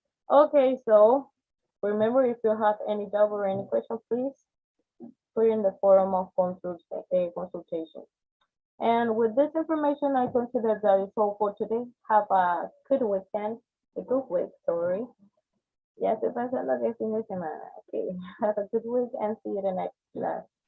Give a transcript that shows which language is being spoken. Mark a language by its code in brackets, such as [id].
[en] Okay, so remember, if you have any doubt or any question, please put in the forum of consultation. And with this information, I consider that is all for today. Have a good weekend, a good week, sorry. [es] Ya estoy pensando que es fin de semana. [en] Okay, have a good week and see you in the next class.